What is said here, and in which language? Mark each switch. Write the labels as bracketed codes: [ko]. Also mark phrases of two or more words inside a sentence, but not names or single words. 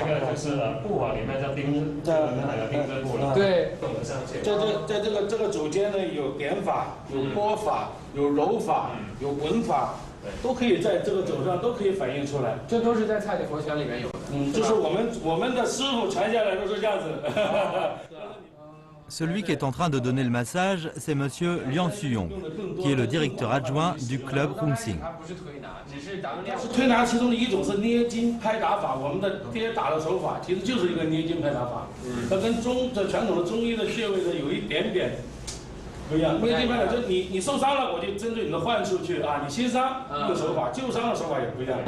[zh] 这个就是步法里面叫钉子，钉子步了。对。在这个肘间呢，有点法，有拨法，有揉法，有滚法。都可以在这个肘上都可以反映出来，这都是在蔡李佛拳里面有的。就是我们的师傅传下来都是这样子。 [fr] Celui qui est en train de donner le massage, c'est Monsieur Liang Suyong, qui est le directeur adjoint du club Rung Sing. [zh] 推拿其中的一种是捏筋拍打法，我们的跌打的手法其实就是一个捏筋拍打法，它跟传统的中医的穴位呢有一点点。不一样，捏筋拍打就你受伤了，我就针对你的患处去啊，你新伤用手法，旧伤的手法也不一样。